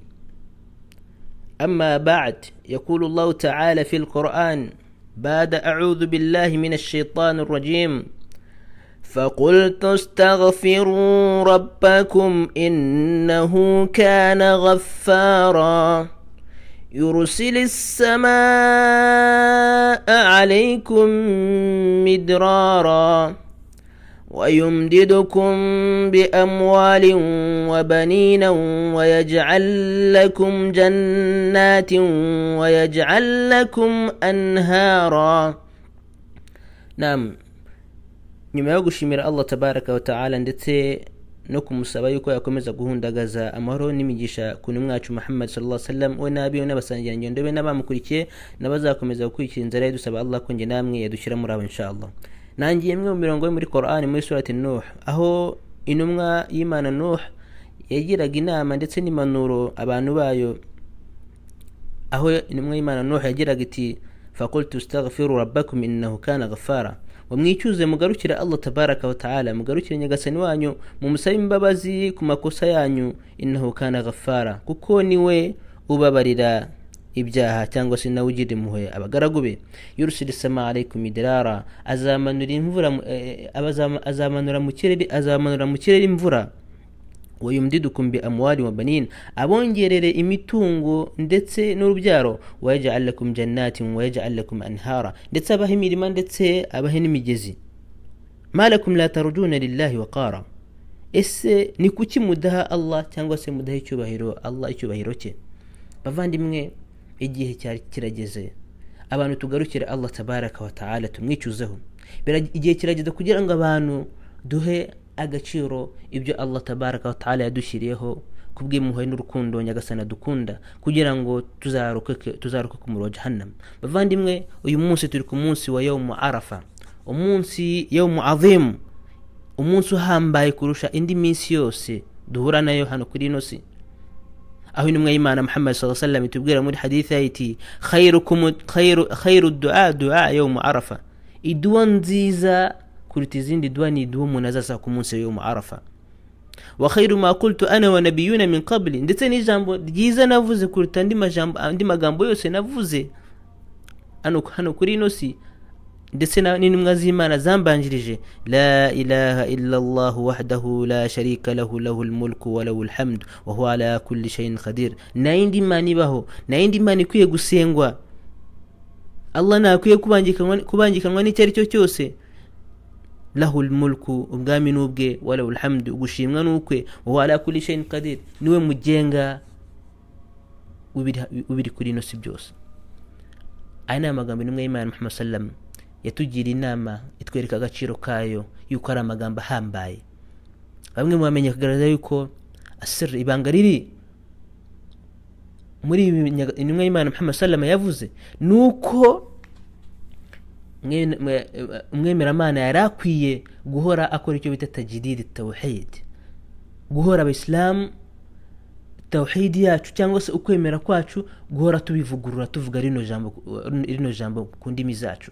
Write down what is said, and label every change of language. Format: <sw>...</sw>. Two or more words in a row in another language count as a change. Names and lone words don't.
<ar>أما بعد، يقول الله تعالى في القرآن بعد أعوذ بالله من الشيطان الرجيم: فقلت استغفروا ربكم إنه كان غفارا يرسل السماء عليكم مدرارا ويمددكم بأموال وبنين ويجعل لكم جنات ويجعل لكم أنهارا. نعم،</ar> <rw>nyuma yo gushimira Allah</rw> <ar>تبارك وتعالى</ar> <rw>ndetse no kumusaba yuko yakomeza guhundagaza amahoro n'imigisha kuni mwacu Muhammad</rw> <ar>صلى الله عليه وسلم</ar> <rw>we nabi n'abasangira ngendo be n'abamukurikiye n'abazakomeza gukurikira inzara ye, dusaba Allah ko nge namwe yadushyira muri abo inshallah. Nangiye imwe mu mirongo yo muri Qur'an muri surati Nuh, aho intumwa y'Imana Nuh yagiraga inama ndetse n'impanuro abantu bayo, aho intumwa y'Imana Nuh yagiraga iti:</rw> <ar>فقلت استغفروا ربكم إنه كان غفارا,</ar> <rw>wamwicuze mugarukira Allah</rw> <ar>تبارك وتعالى,</ar> <rw>mugarukire nyagasani wanyu mumusabe imbabazi ku makosa yanyu,</rw> <ar>إنه كان غفارا,</ar> <rw>kuko niwe ubabarira ibyaha cyangwa se nawe ugira impuhwe abagaragu be.</rw> <ar>يرسل السماء عليكم مدرارا,</ar> <rw>azamanura imvura, azamanura mu kirere imvura.</rw> <ar>ويمددكم بأموال وبنين,</ar> <rw>abongerere imitungo ndetse n'urubyaro.</rw> <ar>ويجعل لكم جنات ويجعل لكم أنهارا,</ar> <rw>ndetse abahe imirima ndetse abahe n'imigezi.</rw> <ar>ما لكم لا ترجون لله وقارا,</ar> <rw>ese ni kuki mudaha Allah cyangwa se mudaha icyubahiro Allah icyubahiro cye? Bavandimwe, igihe cyari kirageze abantu tugarukire Allah</rw> <ar>تبارك وتعالى</ar> <rw>tumwicuzeho. Igihe kirageze kugira ngo abantu duhe agaciro ibyo Allah</rw> <ar>تبارك وتعالى</ar> <rw>yadushyiriyeho kubw'impuhwe n'urukundo nyagasana dukunda, kugira ngo tuzaruke ku muriro wa jahannam. Bavandimwe, uyu munsi turi ku munsi wa</rw> <ar>يوم عرفة,</ar> <rw>umunsi</rw> <ar>يوم عظيم,</ar> <rw>umunsi uhambaye kurusha indi minsi yose duhura nayo hano kuri ino si, aho intumwa y'Imana Muhammad</rw> <ar>صلى الله عليه وسلم</ar> <rw>itubwira muri hadithi iti:</rw> <ar>خير الدعاء يوم عرفة,</ar> <rw>iduwa nziza kuruta izindi duwa ni duwa umuntu azasaba ku munsi wa arafa.</rw> <ar>وخير ما قلت أنا والنبيون من قبلي,</ar> <rw>ndetse n'ijambo ryiza navuze kuruta andi magambo yose navuze hano kuri ino si ndetse n'intumwa z'Imana zambanjirije:</rw> <ar>لا إله إلا الله وحده لا شريك له، له الملك وله الحمد وهو على كل شيء قدير.</ar> <rw>Na indi Imana ibaho, na indi Imana ikwiye gusengwa, Allah ntakwiye kubangikanwa n'icyo ari cyo cyose.</rw> <ar>له الملك,</ar> <rw>ubwami n'ubwe,</rw> <ar>وله الحمد,</ar> <rw>ugushimwa n'ukwe,</rw> <ar>وهو على كل شيء قدير,</ar> <rw>niwe mugenga ubiri kuri ino si byose. Aya ni amagambo intumwa y'Imana Muhammad sallam yatugira inama, itwereka agaciro kayo yuko ari amagambo ahambaye. Bamwe mu bamenye kugaragaza yuko asir, ibanga riri muri intumwa y'Imana Muhammad sallam yavuze nuko umwemeramana yari akwiye guhora akora icyo bita</rw> <ar>تجديد التوحيد,</ar> <rw>guhora abayisilamu tawhid yacu cyangwa se ukwemera kwacu guhora tubivugurura, tuvuga rino jambo ku ndimi zacu.</rw>